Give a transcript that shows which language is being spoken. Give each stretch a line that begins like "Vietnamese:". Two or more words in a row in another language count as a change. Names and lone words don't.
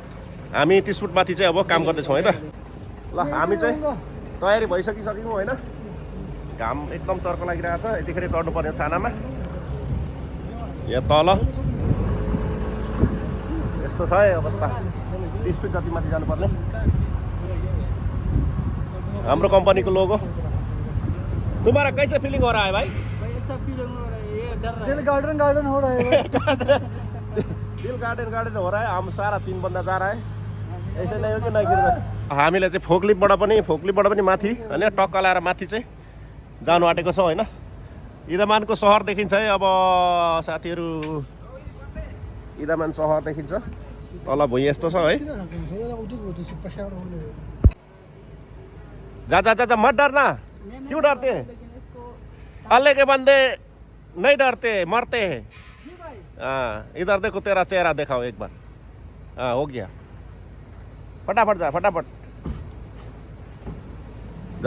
Nepali: हामी 30 फुट माथि चाहिँ अब काम गर्दैछौँ है त। ल हामी चाहिँ तयारी भइसकिसक्यौँ हैन। घाम एकदम चर्को लागिरहेको छ। यतिखेर चढ्नु पर्ने छानामा। यहाँ तल यस्तो छ है अवस्था। 30 फुट जति माथि जानुपर्ने। हाम्रो कंपनी को लोगो।
Hindi: तुम्हारा कैसे फीलिंग हो रहा है भाई? अच्छा फीलिंग हो रहा है, ये डर रहा है। दिल गार्डन हो रहा है। दिल गार्डन हो रहा है। हम सारा 3 बंदा जा रहा है। ऐसे नहीं हो कि नहीं गिर्दा।
Nepali: हामीले चाहिँ फोक्लिपबाट पनि माथि हैन टक्क लाएर माथि चाहिँ जानु आँटेको छौँ हैन। इदामानको शहर देखिन्छ है अब साथीहरू। इदामान शहर देखिन्छ। तल भुइँ यस्तो छ है।
Hindi: जा जा जा मत डरना, क्यों डरते? अल्ले के बंदे नहीं डरते मरते हैं। इधर देखो, तेरा चेहरा दिखाओ एक बार। हाँ हो गया, फटाफट जा फटाफट जा।